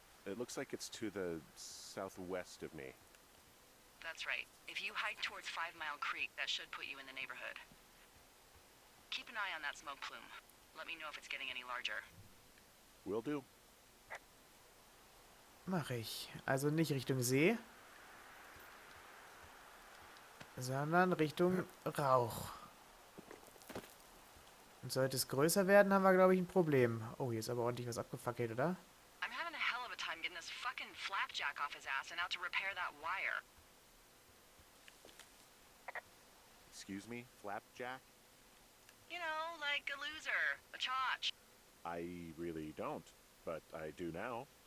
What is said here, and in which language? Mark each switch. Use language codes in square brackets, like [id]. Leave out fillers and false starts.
[en] It looks like it's to the southwest of me. That's right. If you hike towards 5 Mile Creek, that should put you in the neighborhood. Keep an eye on that smoke plume. Let me know if it's getting any larger. Will do. [de] Mach ich. Also nicht Richtung See, sondern Richtung Rauch. Und sollte es größer werden, haben wir, glaube ich, ein Problem. Oh, hier ist aber ordentlich was abgefackelt, oder? [en] I'm having a hell of a time getting this fucking flapjack off his ass and out to repair that wire. Excuse me, Flapjack? You know, like a loser, a chotch. I really don't, but I do now.